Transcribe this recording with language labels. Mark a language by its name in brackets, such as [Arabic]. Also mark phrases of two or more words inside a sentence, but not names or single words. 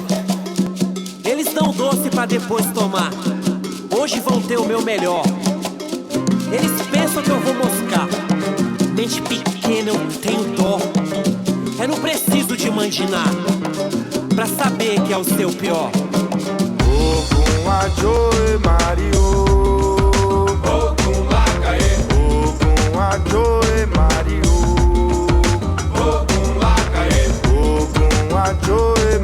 [Portuguese] Eles dão doce pra depois tomar. Hoje vão ter o meu melhor. Eles pensam que eu vou moscar. Mente pequena, eu tenho dó. Eu não preciso de mandinar pra saber que é o seu pior. [Yoruba] Ogun Ajoe Mario. Ogun Lakae. Ogun Ajoe Mario. Ogun Lakae. Ogun Ajoe